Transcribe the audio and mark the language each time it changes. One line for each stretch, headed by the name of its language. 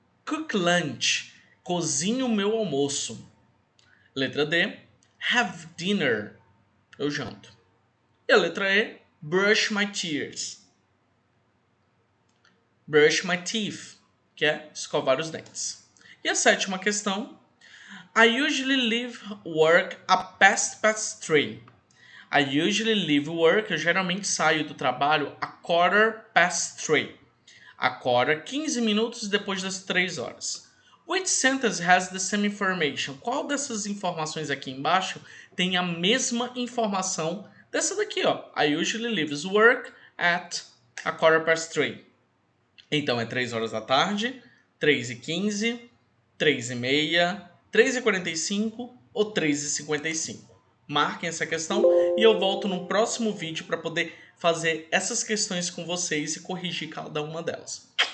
English: Cook lunch.
Portuguese: Cozinho o meu almoço. Letra D.
English: Have dinner.
Portuguese: Eu janto. E a letra E.
English: Brush my teeth. Brush my teeth,
Portuguese: que é escovar os dentes. E a sétima questão.
English: I usually leave work at past 3. I usually leave work,
Portuguese: eu geralmente saio do trabalho a 3:15. A 15 minutos depois das 3 horas.
English: Which sentence has the same information?
Portuguese: Qual dessas informações aqui embaixo tem a mesma informação dessa daqui, ó?
English: I usually leave work at a 3:15.
Portuguese: Então é 3 horas da tarde, 3:15, 3:30, 3:45 ou 3:55. Marquem essa questão e eu volto no próximo vídeo para poder fazer essas questões com vocês e corrigir cada uma delas.